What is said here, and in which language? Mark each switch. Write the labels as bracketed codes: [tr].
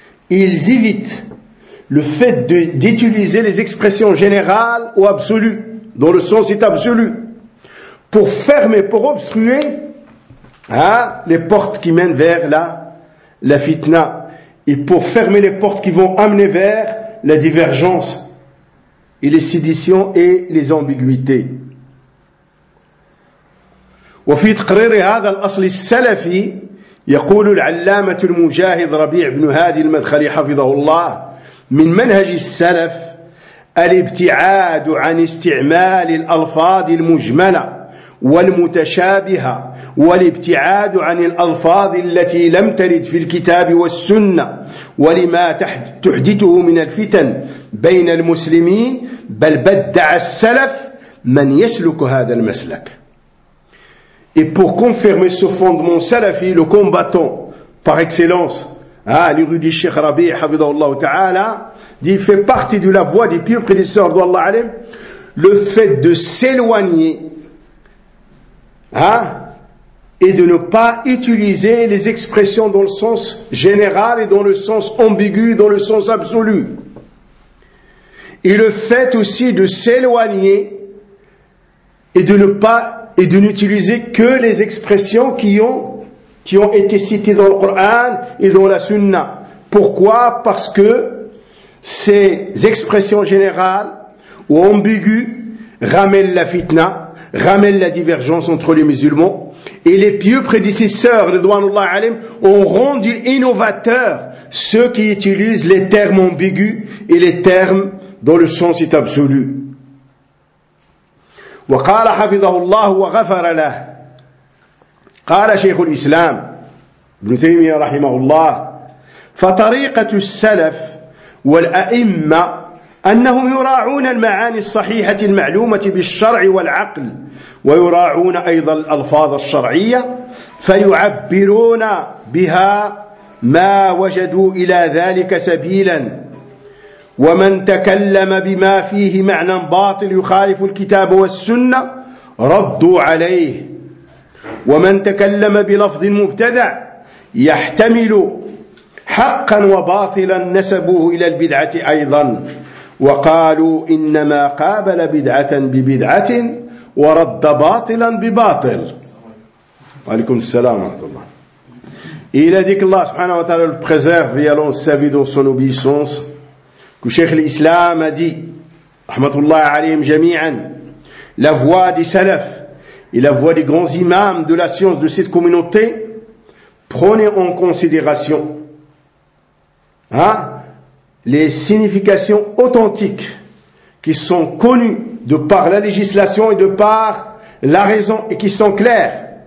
[fr] Ils évitent le fait d'utiliser les expressions générales ou absolues, dont le sens est absolu, pour fermer, pour obstruer les portes qui mènent vers la fitna, et pour fermer les portes qui vont amener vers la divergence et les séditions et les ambiguïtés. [ar] وفي تقرير هذا الأصل السلفي يقول العلامة المجاهد ربيع بن هادي المدخلي حفظه الله من منهج السلف الابتعاد عن استعمال الألفاظ المجملة والمتشابهة والابتعاد عن الألفاظ التي لم ترد في الكتاب والسنة ولما تحدثه من الفتن بين المسلمين بل بدع السلف من يسلك هذا المسلك. [fr] Et pour confirmer ce fondement salafi, le combattant par excellence, l'érudit Cheikh Rabi' Hafidhahullah Ta'ala, dit, fait partie de la voie des pieux prédécesseurs d'Allah Alim, le fait de s'éloigner et de ne pas utiliser les expressions dans le sens général et dans le sens ambigu, dans le sens absolu. Et le fait aussi de s'éloigner et de n'utiliser que les expressions qui ont été citées dans le Coran et dans la Sunna. Pourquoi? Parce que ces expressions générales ou ambiguës ramènent la fitna, ramènent la divergence entre les musulmans, Et les pieux prédécesseurs, Ridwanullah alayhim, ont rendu innovateurs ceux qui utilisent les termes ambigus et les termes dont le sens est absolu. [ar] وقال حفظه الله وغفر له قال شيخ الإسلام ابن تيمية رحمه الله فطريقة السلف والأئمة أنهم يراعون المعاني الصحيحة المعلومة بالشرع والعقل ويراعون أيضا الألفاظ الشرعية فيعبرون بها ما وجدوا إلى ذلك سبيلا ومن تكلم بما فيه معنى باطل يخالف الكتاب والسنة ردوا عليه ومن تكلم بلفظ مبتدع يحتمل حقا وباطلا نسبوه إلى البدعة أيضا وقالوا إنما قابل بدعة ببدعة ورد باطلا بباطل وعليكم السلام ورحمة الله. [fr] Il a dit que Allah subhanahu wa ta'ala le préserve via son service dans son obéissance. Que Cheikh l'Islam a dit, [ar] rahmatullah alayhim jami'an, [fr] la voix des salafs et la voix des grands imams de la science de cette communauté, prenez en considération, les significations authentiques qui sont connues de par la législation et de par la raison et qui sont claires.